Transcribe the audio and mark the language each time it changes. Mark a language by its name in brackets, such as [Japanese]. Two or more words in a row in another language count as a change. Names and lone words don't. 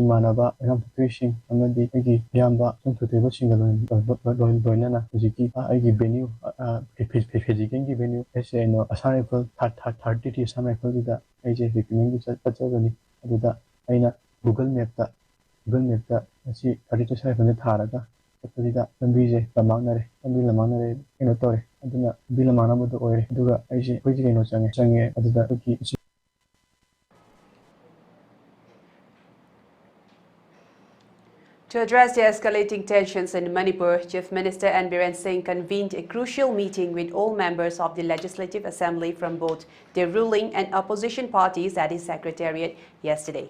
[Manipuri] ꯏꯃꯥꯟꯅꯕ ꯑꯉꯥꯡꯊꯣꯏꯁꯤꯡ ꯑꯃꯗꯤ ꯑꯩꯒꯤ ꯏꯌꯥꯝꯕ ꯆꯣꯡꯊꯣꯏꯕꯁꯤꯡꯒ ꯂꯣꯏꯅꯅ ꯍꯧꯖꯤꯛꯀꯤ ꯑꯩꯒꯤ ꯚꯦꯅ꯭ꯌꯨ ꯐꯤꯖꯤꯀꯦꯜꯒꯤ ꯚꯦꯅ꯭ꯌꯨ ꯑꯁꯥꯝ ꯔꯥꯏꯐꯜ 30 ꯑꯁꯥꯝ ꯔꯥꯏꯐꯜꯒꯤꯗ ꯑꯩꯁꯦ ꯔꯤꯀ꯭ꯔꯨꯠꯃꯦꯟꯒꯤ ꯆꯠꯆꯕꯅꯤ ꯑꯗꯨꯗ ꯑꯩꯅ ꯒꯨꯒꯜ ꯃꯦꯞꯇ ꯑꯁꯤ 30 ꯑꯁꯥꯝ ꯔꯥꯏꯐꯜꯁꯦ ꯊꯥꯔꯒ ꯆꯠꯄꯁꯤꯗ ꯂꯝꯕꯤꯁꯦ ꯂꯝꯃꯥꯡꯅꯔꯦ ꯀꯩꯅꯣ ꯇꯧꯔꯦ ꯑꯗꯨꯅ ꯂꯝꯕꯤ ꯂꯝꯃꯥꯡꯅꯕꯗꯣ ꯑꯣꯏꯔꯦ ꯑꯗꯨꯒ ꯑꯩꯈꯣꯏꯁꯦ ꯀꯩꯅꯣ ꯆꯪꯉꯦ ꯑꯗꯨꯗ ꯑꯩꯈꯣꯏꯒꯤ [English] To address the escalating tensions in Manipur, Chief Minister N. Biren Singh convened a crucial meeting with all members of the Legislative Assembly from both the ruling and opposition parties at his secretariat yesterday.